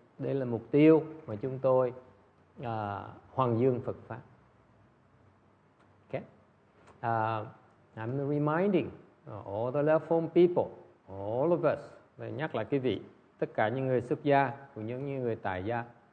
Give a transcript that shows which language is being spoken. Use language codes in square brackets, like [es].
[vi] Đây là mục tiêu mà chúng tôi hoàng dương Phật pháp. [en] Okay, I'm reminding all the left home people, all of us. [vi] Để nhắc lại quý vị, tất cả những người xuất gia cũng như những người tại gia.